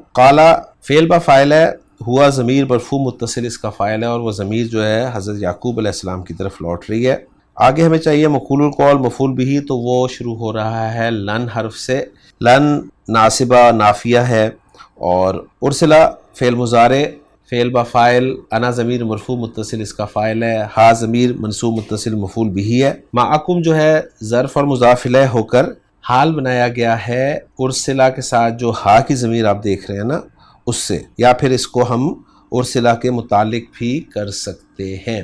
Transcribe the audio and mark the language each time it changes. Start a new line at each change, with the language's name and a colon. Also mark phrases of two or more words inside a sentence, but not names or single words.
Urdu: قالا فعل با فاعل ہے، ہوا ضمیر مرفوع متصل اس کا فاعل ہے، اور وہ ضمیر جو ہے حضرت یعقوب علیہ السلام کی طرف لوٹ رہی ہے۔ آگے ہمیں چاہیے مفعول القول مفعول بھی، تو وہ شروع ہو رہا ہے لن حرف سے۔ لن ناصبہ نافیہ ہے، اور ارسلہ فعل مضارع فعل با فاعل، انا ضمیر مرفوع متصل اس کا فاعل ہے، ہا ضمیر منصوب متصل مفعول بھی ہے۔ معکم جو ہے ظرف اور مضاف الیہ ہو کر حال بنایا گیا ہے ارسلہ کے ساتھ، جو ہا کی ضمیر آپ دیکھ رہے ہیں نا اس سے، یا پھر اس کو ہم ارسلہ کے متعلق بھی کر سکتے ہیں۔